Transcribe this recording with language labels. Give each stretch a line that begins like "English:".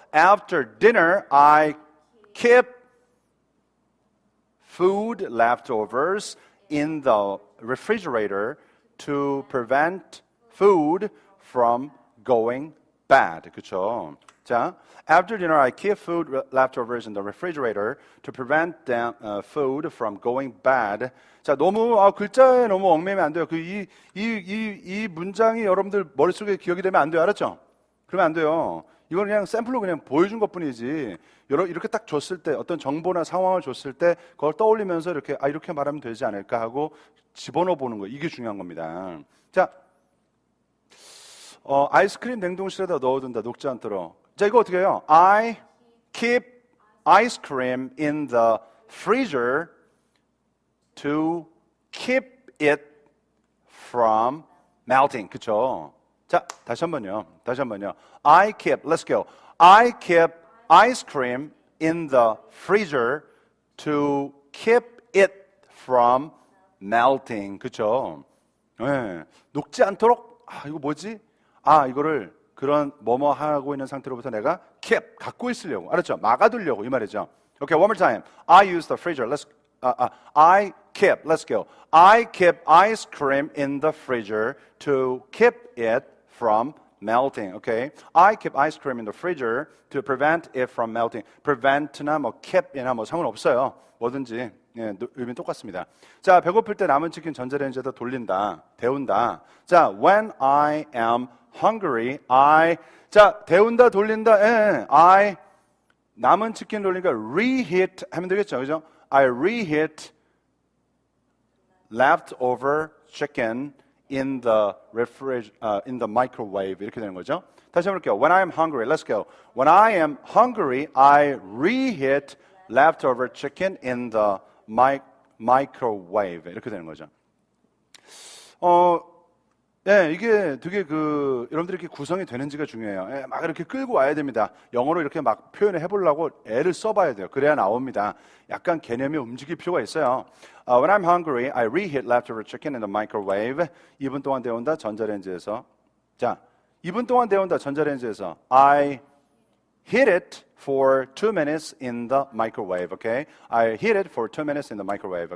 English: After dinner, I keep food leftovers in the refrigerator to prevent food from going bad.
Korean: 그렇죠?
English: 자, after dinner, I keep food leftovers in the refrigerator to prevent food from going bad.
Korean: 자, 너무 글자에 너무 얽매이면 안 돼요. 이 문장이 여러분들 머릿속에 기억이 되면 안 돼요. 알았죠? 그러면 안 돼요. 이건 그냥 샘플로 그냥 보여준 것뿐이지. 이렇게 딱 줬을 때 어떤 정보나 상황을 줬을 때 그걸 떠올리면서 이렇게 말하면 되지 않을까 하고 집어넣어 보는 거. 이게 중요한 겁니다. 자, 아이스크림 냉동실에다 넣어둔다. 녹지 않도록. 자, 이거 어떻게 해요?
English: I keep ice cream in the freezer to keep it from melting.
Korean: 그쵸? 자, 다시 한번요.
English: I keep, let's go. I keep ice cream in the freezer to keep it from melting.
Korean: 그쵸? 네. 녹지 않도록, 이거 뭐지? 이거를 그런 뭐뭐 하고 있는 상태로부터 내가 keep, 갖고 있으려고. 알았죠? 막아두려고 이 말이죠.
English: Okay, one more time. I use the freezer. I keep, let's go. I keep ice cream in the freezer to keep it from melting. Okay? I keep ice cream in the freezer to prevent it from melting.
Korean: prevent나 keep이나 상관없어요. 뭐든지. 예, 의미는 똑같습니다. 자, 배고플 때 남은 치킨 전자레인지에다 돌린다, 데운다. 자,
English: when I am hungry,
Korean: 자, 데운다, 돌린다. I 남은 치킨 돌리니까 reheat 하면 되겠죠, 그죠?
English: I reheat leftover chicken in the in the microwave
Korean: 이렇게 되는 거죠. 다시 한번 볼게요.
English: When I am hungry, let's go. When I am hungry, I reheat leftover chicken in the microwave
Korean: 이렇게 되는 거죠. 네, 이게 되게 여러분들이 이렇게 구성이 되는지가 중요해요. 예, 막 이렇게 끌고 와야 됩니다. 영어로 이렇게 막 표현을 해보려고 애를 써봐야 돼요. 그래야 나옵니다. 약간 개념이 움직일 필요가 있어요.
English: When I'm hungry, I reheat leftover chicken in the microwave.
Korean: 2분 동안 데운다 전자레인지에서. 자, 2분 동안 데운다 전자레인지에서.
English: I heat it for 2 minutes in the microwave. Okay? I heat it for 2 minutes in the microwave.